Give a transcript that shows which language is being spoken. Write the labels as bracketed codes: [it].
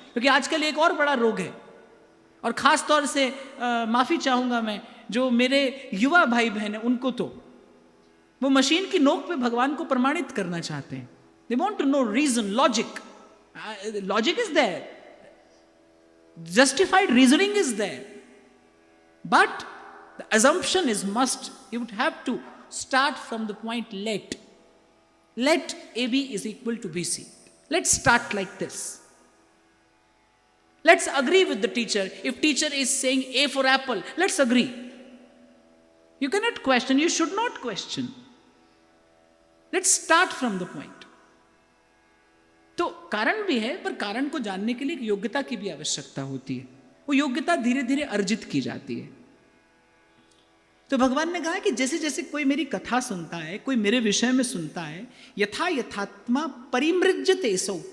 [hi] क्योंकि आजकल एक और बड़ा रोग है, और खास तौर से माफी चाहूंगा मैं जो मेरे युवा भाई बहन हैं उनको, तो वो मशीन की नोक पे भगवान को प्रमाणित करना चाहते हैं। [en] They want to know reason, logic. Logic is there, justified reasoning is there, but the assumption is must. You would have to start from the point let AB is equal to BC. Let's start like this. Let's agree with the teacher. If teacher is saying A for apple, let's agree. You cannot question, you should not question. Let's start from the point. [hi] तो कारण भी है, पर कारण को जानने के लिए योग्यता की भी आवश्यकता होती है। वो योग्यता धीरे धीरे अर्जित की जाती है। तो भगवान ने कहा कि जैसे जैसे कोई मेरी कथा सुनता है, कोई मेरे विषय में सुनता है, यथा यथात्मा परिमृज्यते सौ।